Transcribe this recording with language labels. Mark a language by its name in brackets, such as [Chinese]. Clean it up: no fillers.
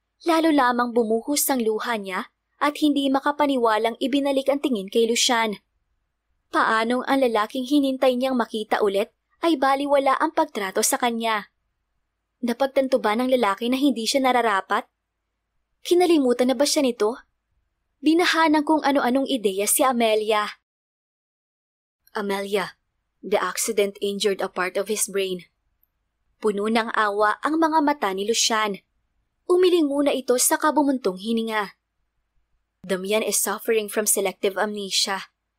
[Filipino] Lalo lamang bumuhos ang luha niya at hindi makapaniwalang ibinalik ang tingin kay Lucian. Paanong ang lalaking hinintay niyang makita ulit ay baliwala ang pagtrato sa kanya. Napagtanto ba ng lalaki na hindi siya nararapat? Kinalimutan na ba siya nito? Binahanan kung ano-anong ideya si Amelia. [English] Amelia, the accident injured a part of his brain. [Filipino] Puno ng awa ang mga mata ni Lucian. Umiling muna ito sa kabumuntong hininga. [English] Damian is suffering from selective amnesia.